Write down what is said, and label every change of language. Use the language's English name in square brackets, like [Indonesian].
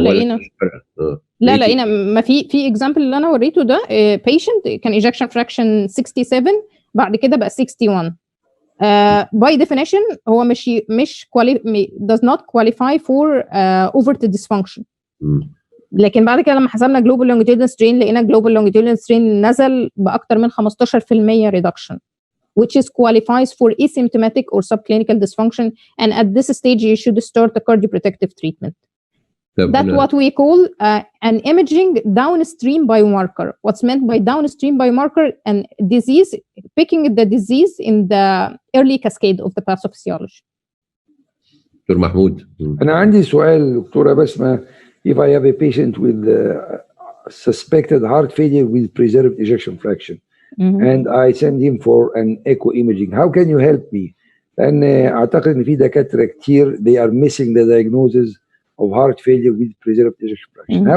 [Arabic] لقينا لا لقينا ما في اكزامبل اللي انا وريته ده بيشنت كان ايجكشن فراكشن 67 بعد كده بقى 61 [English] by definition [Arabic] هو مش [English] does not qualify for overt dysfunction. [Arabic] لكن بعد كده لما حسبنا [English] global longitudinal strain لقينا global longitudinal strain [Arabic] نزل باكتر من [English] 15% reduction, which is qualifies for asymptomatic or subclinical dysfunction, and at this stage you should start a cardioprotective treatment. That's what we call an imaging downstream biomarker. What's meant by downstream biomarker? And disease, picking the disease in the early cascade of the pathophysiology. [Arabic] دكتور محمود. أنا عندي سؤال دكتورة بسمة. [English] If I have a patient with suspected heart failure with preserved ejection fraction, and I send him for an echo imaging, how can you help me? [Arabic] لأن أعتقد إن في دكاترة كتير [English] they are missing the diagnosis of heart failure with preserved ejection fraction.